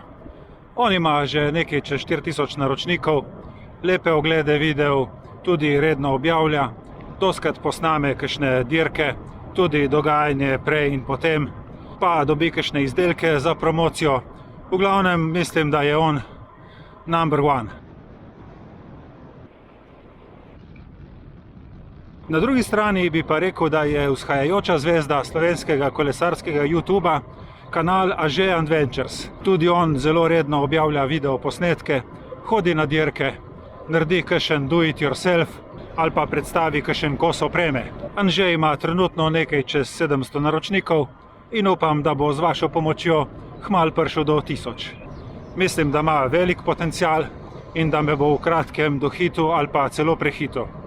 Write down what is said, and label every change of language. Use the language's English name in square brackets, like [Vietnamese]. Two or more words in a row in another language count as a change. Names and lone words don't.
[Slovenian] On ima že nekaj čez 4000 naročnikov, lepe oglede videov, tudi redno objavlja, doskrat posname kakšne dirke, tudi dogajanje prej in potem, pa dobi kakšne izdelke za promocijo. V glavnem mislim, da je on [English] number one. [Slovenian] Na drugi strani bi pa rekel, da je vzhajajoča zvezda slovenskega kolesarskega YouTuba kanal Anže Adventures. Tudi on zelo redno objavlja video posnetke, hodi na dirke, naredi kakšen [English] do it yourself [Slovenian] ali pa predstavi kakšen kos opreme. Anže ima trenutno nekaj čez 700 naročnikov in upam, da bo z vašo pomočjo kmalu prišel do 1000. Mislim, da ima velik potencial in da me bo v kratkem dohitil ali pa celo prehitil.